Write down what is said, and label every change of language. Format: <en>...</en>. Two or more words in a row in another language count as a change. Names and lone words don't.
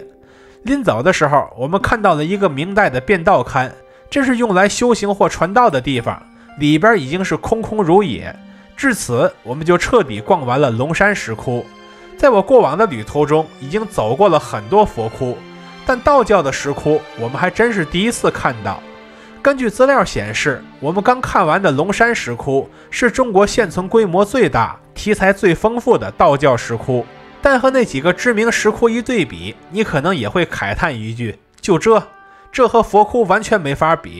<zh>臨走的時候，我們看到了一個明代的便道龕，這是用來修行或傳道的地方，裡邊已經是空空如也。至此，我們就徹底逛完了龍山石窟。在我過往的旅途中，已經走過了很多佛窟，但道教的石窟我们還真是第一次看到。根據資料顯示，我們剛看完的龍山石窟是中國現存規模最大、題材最豐富的道教石窟。但和那幾個知名石窟一對比，你可能也會慨嘆一句，就這和佛窟完全沒法比。</zh>